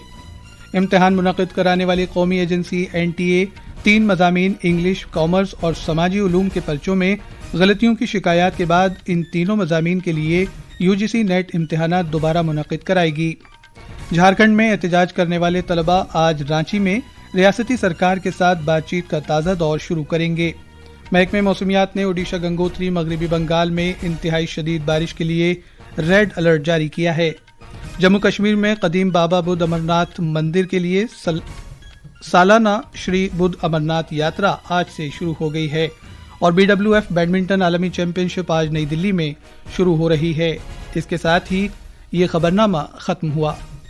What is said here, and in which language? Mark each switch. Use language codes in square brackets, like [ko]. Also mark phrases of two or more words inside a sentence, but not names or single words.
[ur] امتحان منعقد کرانے والی قومی ایجنسی NTA 3 مضامین انگلش، کامرس اور سماجی علوم کے پرچوں میں غلطیوں کی شکایات کے بعد ان تینوں مضامین کے لیے UGC نیٹ امتحانات دوبارہ منعقد کرائے گی۔ جھارکھنڈ میں احتجاج کرنے والے طلباء آج رانچی میں ریاستی سرکار کے ساتھ بات چیت کا تازہ دور شروع کریں گے۔ محکمہ موسمیات نے اوڈیشہ، گنگوتری، مغربی بنگال میں انتہائی شدید بارش کے لیے [en] red alert [ur] جاری کیا ہے۔ جموں کشمیر میں قدیم بابا بدھ امرناتھ مندر کے لیے سالانہ شری بدھ امرناتھ یاترا آج سے شروع ہو گئی ہے اور BWF بیڈمنٹن عالمی چیمپئن شپ آج نئی دلی میں شروع ہو رہی ہے۔ اس کے ساتھ ہی یہ خبرنامہ ختم ہوا۔